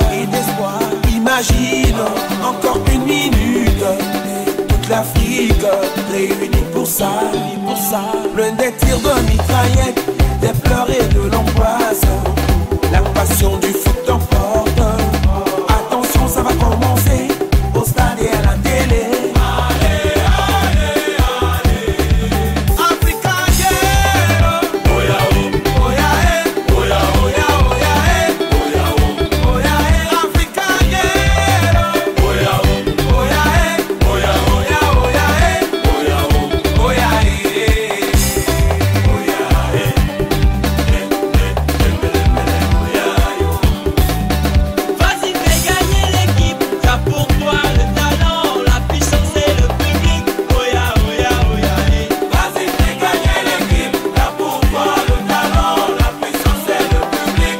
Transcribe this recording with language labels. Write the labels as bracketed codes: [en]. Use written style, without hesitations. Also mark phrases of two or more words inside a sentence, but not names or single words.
[fr] Imagine encore une minute, toute l'Afrique réunie pour ça. plein des tirs de mitraillettes, des pleurs et de l'angoisse. La passion du foot t'emporte. Attention, ça va commencer au stade et à la télé. Allez, allez, allez. [en] Africa, yeah. Oya, oh. Oya, eh. Oya, oya, oya, eh. Oya, oh. Oya, eh. Africa, yeah. Oya, oh. Oya, eh. Oya, oya, oya, eh. Oya, oh. Oya, eh. Oya, eh. [fr] Vas-y, fais gagner l'équipe, t'as pour toi le talent, la puissance et le public. Oya, oya, oya, eh. Vas-y, fais gagner l'équipe, t'as pour toi le talent, la puissance et le public.